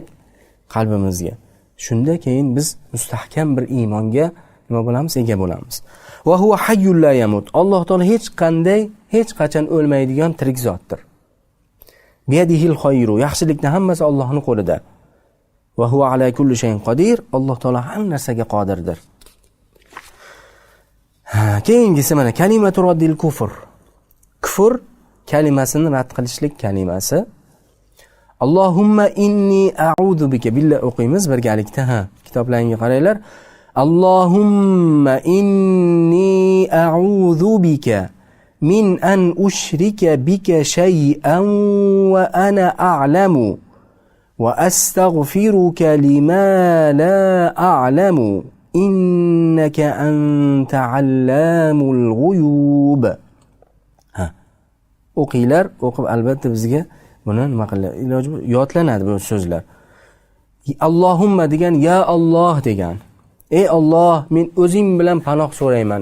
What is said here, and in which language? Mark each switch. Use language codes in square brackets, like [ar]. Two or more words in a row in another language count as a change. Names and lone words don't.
[uz] Qalbimizga. Shunda keyin biz mustahkam bir iymonga nima bo'lamiz? Ega bo'lamiz. [ar] وهو الحي لا يموت. [uz] Alloh taolo hech qachon o'lmaydigan tirik zotdir. [ar] بيده الخير. [uz] Yaxshilikning hammasi Allohning qo'lida. [ar] وهو على كل شيء قدير. [uz] Alloh taolo har narsaga qodirdir. Keyingisi [ar] معنى كلمة رد الكفر. [uz] Kufr kalimasini rad qilishlik kalimasi. [ar] اللهم إني أعوذ بك. [uz] Billah o'qiymiz birgalikda, ha. Kitoblarga qaranglar. [ar] اللهم إني أعوذ بك من أن أشرك بك شيئا وأنا أعلم وأستغفرك لما لا أعلم إنك أنت علام الغيوب. [uz] Ha. O'qinglar, o'qib albatta bizga buni nima qiladi? Iloji yodlanadi bu so'zlar. Allohumma degan ya Alloh degan. Ey Alloh, men o'zing bilan panoh so'rayman.